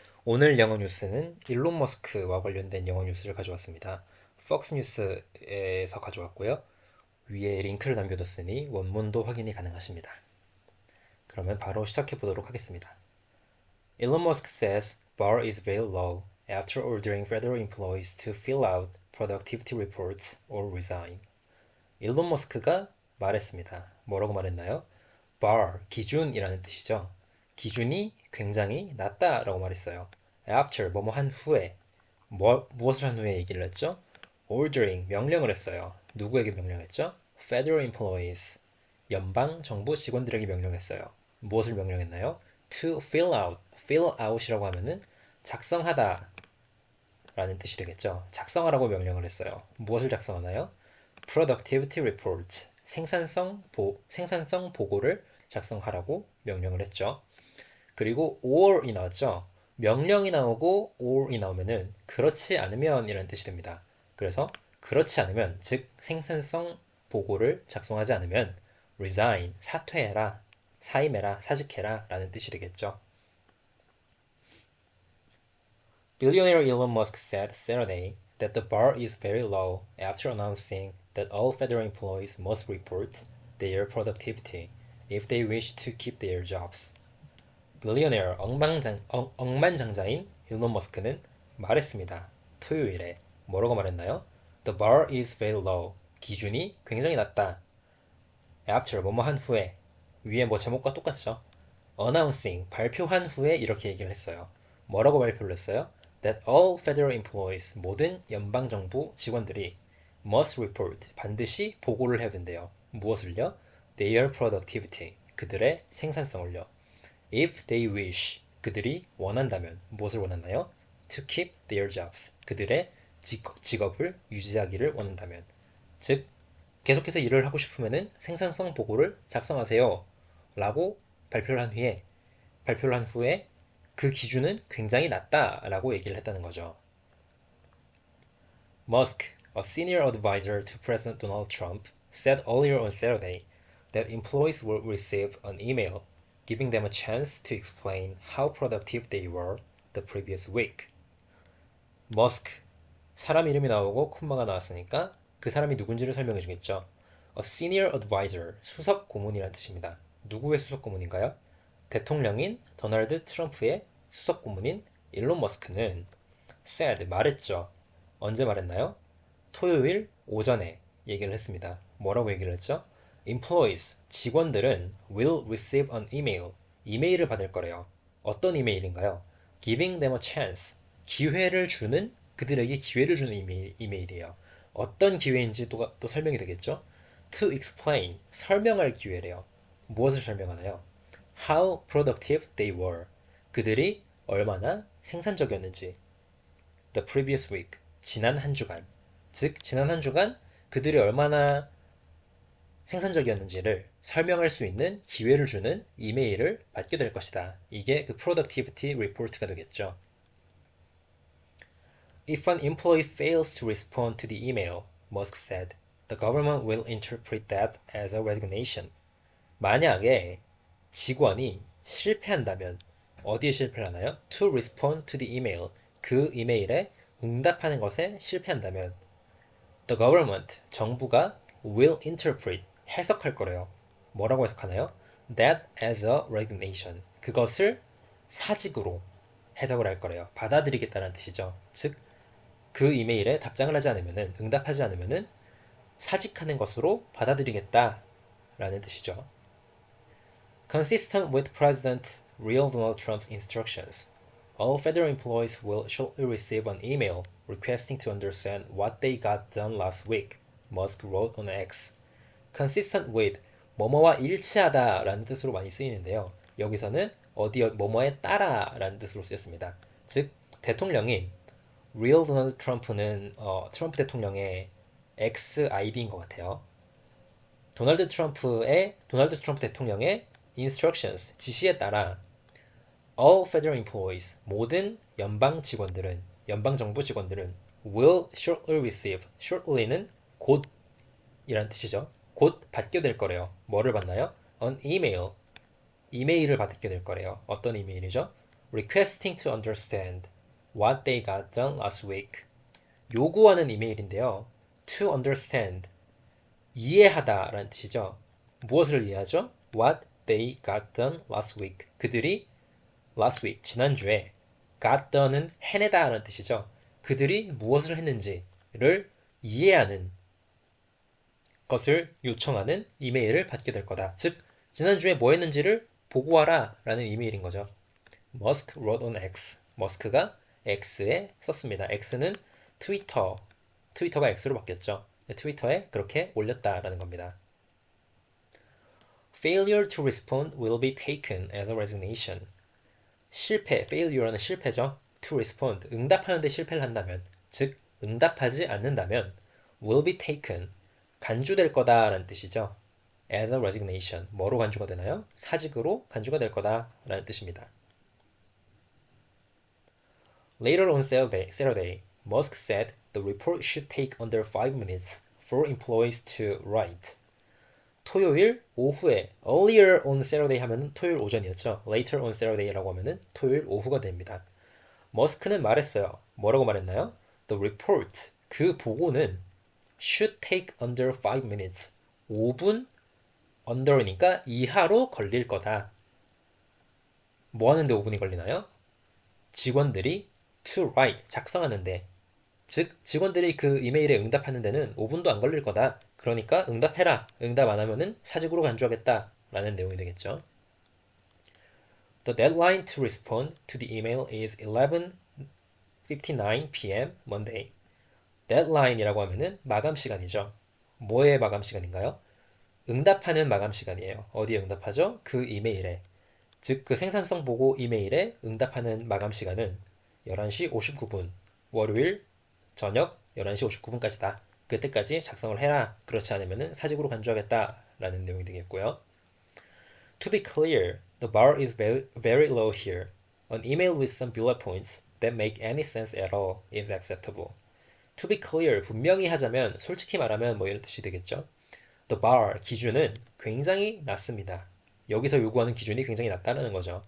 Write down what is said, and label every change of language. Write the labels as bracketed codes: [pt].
[ko] 오늘 영어 뉴스는 일론 머스크와 관련된 영어 뉴스를 가져왔습니다. 폭스 뉴스에서 가져왔고요. 위에 링크를 남겨뒀으니 원문도 확인이 가능하십니다. 그러면 바로 시작해 보도록 하겠습니다. [en] Elon Musk says bar is very low after ordering federal employees to fill out productivity reports or resign. [ko] 일론 머스크가 말했습니다. 뭐라고 말했나요? bar, 기준이라는 뜻이죠. 기준이 굉장히 낮다라고 말했어요. after, 뭐뭐 한 후에, 무엇을 한 후에 얘기를 했죠? ordering, 명령을 했어요. 누구에게 명령했죠? [en] federal employees, [ko] 연방 정부 직원들에게 명령했어요. 무엇을 명령했나요? [en] to fill out, fill out [ko] 이라고 하면은 작성하다 라는 뜻이 되겠죠. 작성하라고 명령을 했어요. 무엇을 작성하나요? [en] productivity report, [ko] 생산성 보고를 작성하라고 명령을 했죠. 그리고 or이 나왔죠. 명령이 나오고 or이 나오면은 그렇지 않으면 이라는 뜻이 됩니다. 그래서 그렇지 않으면, 즉 생산성 보고를 작성하지 않으면 resign, 사퇴해라, 사임해라, 사직해라 라는 뜻이 되겠죠. [en] Billionaire Elon Musk said Saturday that the bar is very low after announcing that all federal employees must report their productivity if they wish to keep their jobs. [ko] 빌리어네어 억만장자인 일론 머스크는 말했습니다. 토요일에 뭐라고 말했나요? [en] The bar is very low. [ko] 기준이 굉장히 낮다. After 뭐뭐 한 후에, 위에 뭐 제목과 똑같죠? Announcing 발표한 후에 이렇게 얘기를 했어요. 뭐라고 발표를 했어요? [en] That all federal employees [ko] 모든 연방정부 직원들이 [en] must report [ko] 반드시 보고를 해야 된대요. 무엇을요? [en] Their productivity [ko] 그들의 생산성을요. [en] If they wish [ko] 그들이 원한다면 무엇을 원하나요? [en] To keep their jobs [ko] 그들의 직업을 유지하기를 원한다면, 즉 계속해서 일을 하고 싶으면은 생산성 보고를 작성하세요 라고 발표를 한 후에 그 기준은 굉장히 낮다라고 얘기를 했다는 거죠. [en] Musk, a senior advisor to President Donald Trump, said earlier on Saturday that employees will receive an email giving them a chance to explain how productive they were the previous week. [ko] 머스크, 사람 이름이 나오고 콤마가 나왔으니까 그 사람이 누군지를 설명해 주겠죠. [en] A senior advisor, [ko] 수석 고문이라는 뜻입니다. 누구의 수석 고문인가요? 대통령인 도널드 트럼프의 수석 고문인 일론 머스크는 said, 말했죠. 언제 말했나요? 토요일 오전에 얘기를 했습니다. 뭐라고 얘기를 했죠? [en] Employees, [ko] 직원들은 [en] will receive an email, [ko] 이메일을 받을 거래요. 어떤 이메일인가요? [en] Giving them a chance, [ko] 기회를 주는, 그들에게 기회를 주는 이메일이에요. 어떤 기회인지 또 설명이 되겠죠? [en] To explain, [ko] 설명할 기회래요. 무엇을 설명하나요? [en] How productive they were, [ko] 그들이 얼마나 생산적이었는지. [en] The previous week, [ko] 지난 한 주간, 즉 지난 한 주간 그들이 얼마나 생산적이었는지를 설명할 수 있는 기회를 주는 이메일을 받게 될 것이다. 이게 그 [en] productivity report [ko] 가 되겠죠. [en] If an employee fails to respond to the email, Musk said, the government will interpret that as a resignation. [ko] 만약에 직원이 실패한다면, 어디에 실패를 하나요? [en] To respond to the email, [ko] 그 이메일에 응답하는 것에 실패한다면 [en] the government, [ko] 정부가 [en] will interpret, [ko] 해석할 거래요. 뭐라고 해석하나요? [en] That as a resignation, [ko] 그것을 사직으로 해석을 할 거래요. 받아들이겠다는 뜻이죠. 즉, 그 이메일에 답장을 하지 않으면은, 응답하지 않으면은 사직하는 것으로 받아들이겠다라는 뜻이죠. [en] Consistent with President real Donald Trump's instructions, all federal employees will shortly receive an email requesting to understand what they got done last week, Musk wrote on X. Consistent with, [ko] 뭐뭐와 일치하다 라는 뜻으로 많이 쓰이는데요. 여기서는 어디 뭐뭐에 따라 라는 뜻으로 쓰였습니다. 즉, 대통령인 real Donald Trump는 트럼프 대통령의 XID인 것 같아요. 도널드 트럼프 대통령의 instructions, 지시에 따라 [en] all federal employees, [ko] 모든 연방 직원들은, 연방 정부 직원들은 [en] will shortly receive, [ko] shortly는 곧이란 뜻이죠. 곧 받게 될 거래요. 뭐를 받나요? [en] An email, [ko] 이메일을 받게 될 거래요. 어떤 이메일이죠? [en] requesting to understand what they got done last week. [ko] 요구하는 이메일인데요. [en] to understand, [ko] 이해하다 라는 뜻이죠. 무엇을 이해하죠? [en] What they got done last week. [ko] 그들이 [en] last week, [ko] 지난주에 [en] got done [ko] 은 해내다 라는 뜻이죠. 그들이 무엇을 했는지를 이해하는 것을 요청하는 이메일을 받게 될 거다. 즉, 지난주에 뭐 했는지를 보고하라 라는 이메일인 거죠. [en] Musk wrote on X. [ko] 머스크가 X에 썼습니다. X는 트위터가 X로 바뀌었죠. 트위터에 그렇게 올렸다라는 겁니다. [en] Failure to respond will be taken as a resignation. [ko] 실패, failure는 실패죠. [en] To respond, [ko] 응답하는데 실패를 한다면, 즉 응답하지 않는다면 [en] will be taken, [ko] 간주될 거다라는 뜻이죠. [en] As a resignation, [ko] 뭐로 간주가 되나요? 사직으로 간주가 될 거다라는 뜻입니다. [en] Later on Saturday, Musk said the report should take under 5 minutes for employees to write. [ko] 토요일 오후에 [en] earlier on Saturday [ko] 하면은 토요일 오전이었죠. [en] Later on Saturday [ko] 라고 하면은 토요일 오후가 됩니다. 머스크는 말했어요. 뭐라고 말했나요? [en] The report, [ko] 그 보고는 [en] should take under 5 minutes. [ko] 5분 under니까 이하로 걸릴 거다. 뭐 하는데 5분이 걸리나요? 직원들이 [en] to write, [ko] 작성하는데, 즉 직원들이 그 이메일에 응답하는 데는 5분도 안 걸릴 거다. 그러니까 응답해라. 응답 안 하면은 사직으로 간주하겠다 라는 내용이 되겠죠. [en] The deadline to respond to the email is 11:59 p.m. Monday. [ko] deadline이라고 하면은 마감 시간이죠. 뭐의 마감 시간인가요? 응답하는 마감 시간이에요. 어디에 응답하죠? 그 이메일에. 즉 그 생산성 보고 이메일에 응답하는 마감 시간은 11시 59분, 월요일 저녁 11시 59분까지다. 그때까지 작성을 해라. 그렇지 않으면 사직으로 간주하겠다라는 내용이 되겠고요. [en] To be clear, the bar is very low here. An email with some bullet points that make any sense at all is acceptable. To be clear, [ko] 분명히 하자면, 솔직히 말하면 뭐 이런 뜻이 되겠죠. [en] The bar, [ko] 기준은 굉장히 낮습니다. 여기서 요구하는 기준이 굉장히 낮다는 거죠.